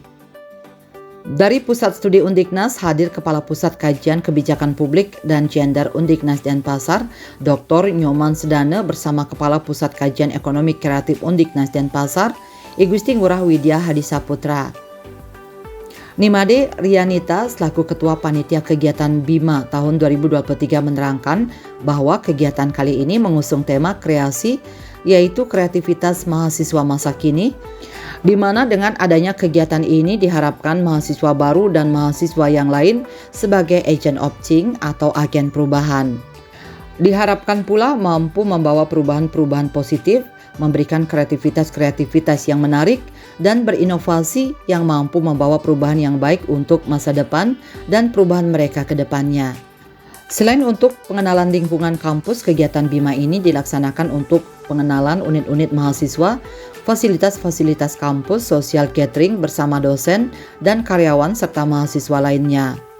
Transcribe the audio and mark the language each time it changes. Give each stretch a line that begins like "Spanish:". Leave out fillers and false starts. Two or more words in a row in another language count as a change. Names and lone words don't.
Indonesian: Dari Pusat Studi Undiknas hadir Kepala Pusat Kajian Kebijakan Publik dan Gender Undiknas Denpasar, Dr. Nyoman Sedane bersama Kepala Pusat Kajian Ekonomi Kreatif Undiknas Denpasar, I Gusti Ngurah Widya Hadisaputra. Nimade Rianita selaku Ketua Panitia Kegiatan Bima tahun 2023 menerangkan bahwa kegiatan kali ini mengusung tema kreasi, yaitu kreativitas mahasiswa masa kini, di mana dengan adanya kegiatan ini diharapkan mahasiswa baru dan mahasiswa yang lain sebagai
English: agent of change
Indonesian: atau agen perubahan. Diharapkan pula mampu membawa perubahan-perubahan positif, memberikan kreativitas-kreativitas yang menarik, dan berinovasi yang mampu membawa perubahan yang baik untuk masa depan dan perubahan mereka ke depannya. Selain untuk pengenalan lingkungan kampus, kegiatan Bima ini dilaksanakan untuk pengenalan unit-unit mahasiswa, fasilitas-fasilitas kampus,
English: social gathering
Indonesian: bersama dosen dan karyawan serta mahasiswa lainnya.